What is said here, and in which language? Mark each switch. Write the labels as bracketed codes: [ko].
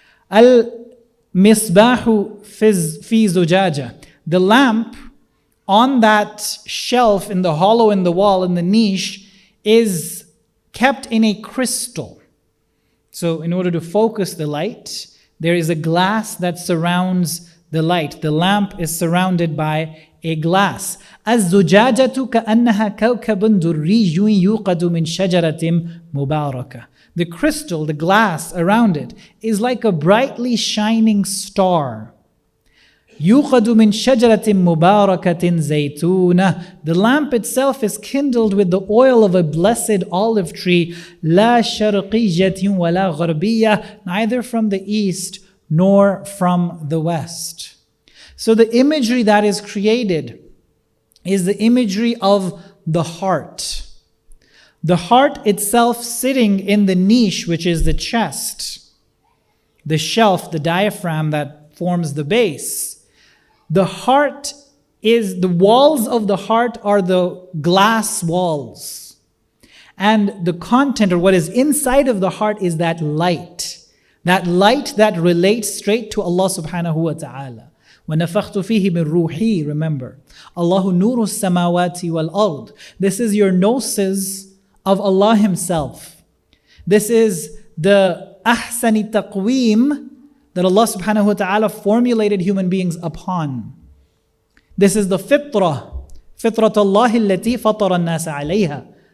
[ar] Al-misbahu fi zujaja, [en] the lamp on that shelf in the hollow in the wall, in the niche, is kept in a crystal. So in order to focus the light, there is a glass that surrounds the light. The lamp is surrounded by a glass. [ar] الزجاجة كأنها كوكب دري يوقد من شجرة مباركة. [en] The crystal, the glass around it, is like a brightly shining star. [ar] يوقد من شجرة مباركة زيتونة. [en] The lamp itself is kindled with the oil of a blessed olive tree. [ar] لا شرقية ولا غربية, [en] neither from the east nor from the west. So the imagery that is created is the imagery of the heart. The heart itself sitting in the niche, which is the chest, the shelf, the diaphragm that forms the base. The heart is, the walls of the heart are the glass walls. And the content, or what is inside of the heart, is that light. That light that relates straight to Allah subhanahu wa ta'ala. [ar] وَنَفَخْتُ فِيهِ مِن رُوحِي, [en] remember. [ar] Allahu nuru samawati wal ard. [en] This is your gnosis of Allah Himself. This is the ahsani taqweem that Allah subhanahu wa ta'ala formulated human beings upon. This is the fitrah. [ar] Fitrah Allahi allati fatara an-nasa alayha.